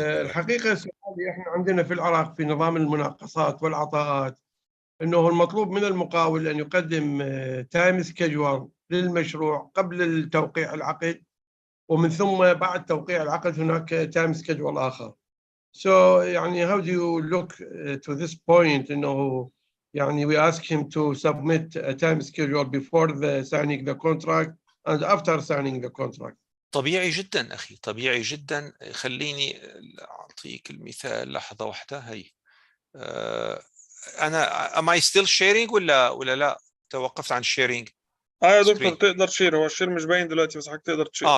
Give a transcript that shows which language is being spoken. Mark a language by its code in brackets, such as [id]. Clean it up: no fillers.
[ar] الحقيقة سؤالي، احنا عندنا في العراق في نظام المناقصات والعطاءات انه المطلوب من المقاول ان يقدم تايم سكيدجول للمشروع قبل التوقيع العقد، ومن ثم بعد توقيع العقد هناك تايم سكيدجول آخر. [en] So يعني how do you look to this point [ar] إنه يعني [en] we ask him to submit a time schedule before the signing the contract and after signing the contract. [ar] طبيعي جدا أخي، طبيعي جدا. خليني أعطيك المثال لحظة واحدة. هي أنا [en] am I still sharing [ar] ولا لا؟ توقفت عن sharing. يا دكتور تقدر تشير، هو الشير مش باين دلوقتي بس حضرتك تقدر تشير.